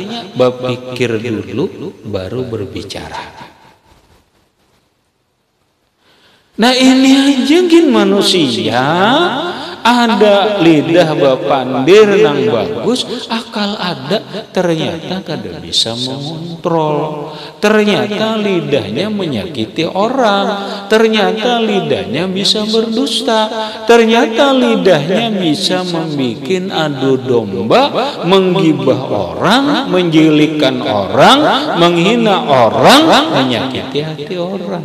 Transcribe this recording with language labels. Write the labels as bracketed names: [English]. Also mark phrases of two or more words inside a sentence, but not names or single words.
[Indonesian] Berpikir dulu baru berbicara. [Banjar] Nah ini aja gin manusia ada lidah bapandir nang bagus, akal ada, ternyata kada bisa mengontrol. [Indonesian] Ternyata lidahnya menyakiti orang, ternyata lidahnya bisa berdusta, ternyata lidahnya bisa membuat adu domba, menggibah orang, menjilikkan orang, menghina orang, menyakiti hati orang.